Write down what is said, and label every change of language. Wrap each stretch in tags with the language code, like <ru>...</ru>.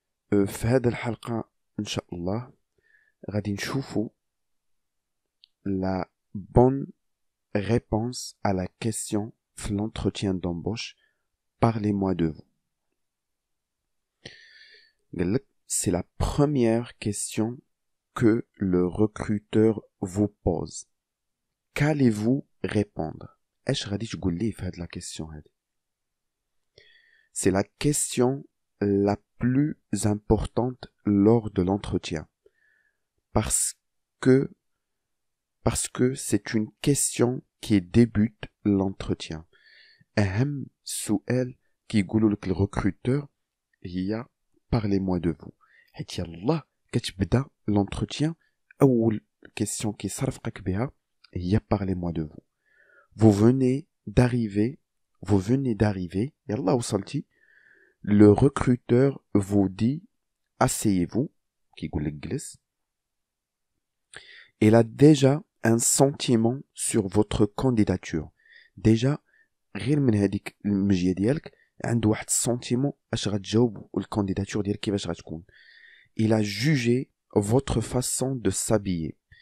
<ar>في هذه الحلقة إن شاء الله غادي نشوفوا</ar> <fr>la bonne réponse à la question</fr> <ar>في</ar> <fr>l'entretien d'embauche. Parlez-moi de vous. C'est la première question que le recruteur vous pose. Qu'allez-vous répondre?</fr> <ar>ايش غادي تقول لي في هذه</ar> <fr>la question هذه؟ C'est la question la plus importante lors de l'entretien. Parce que c'est une question qui débute l'entretien.</fr> <ar>أهم سؤال كيقولوا لك الركروتور هي</ar> <fr>parlez-moi de vous.</fr> <ar>حيت يلاه كتبدا l'entretien أول question كيصرفقك بها هي</ar> <fr>parlez-moi de vous. Vous venez d'arriver,</fr> <ar>يلاه وصلتي.</ar> <fr>Le recruteur vous dit asseyez-vous,</fr> <ar>كيقول لك جلس.</ar> <fr>Il a déjà un sentiment sur votre candidature.</fr> <ar>Déjà غير من هذيك المجيه ديالك عنده واحد السنتيمون اش غتجاوب والكانديداتور ديالك كيفاش غتكون.</ar> <fr>Il a jugé votre façon de s'habiller.</fr>